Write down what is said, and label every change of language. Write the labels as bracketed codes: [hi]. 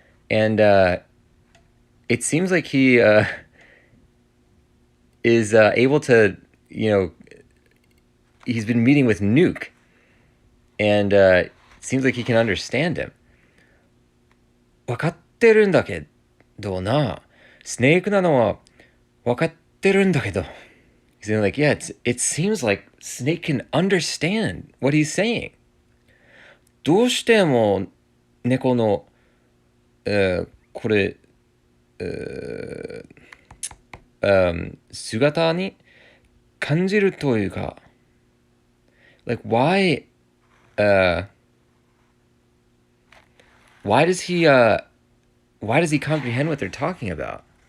[en] And it seems like he is able to, he's been meeting with Nuke, and it seems like he can understand him. [ja] 分かってるんだけどな。スネークなのは分かってるんだけど. [en] He's saying like, yeah, it seems like Snake can understand what he's saying. [ja] どうしても猫の、これ、姿に感じるというか, [en] like why does he comprehend what they're talking about?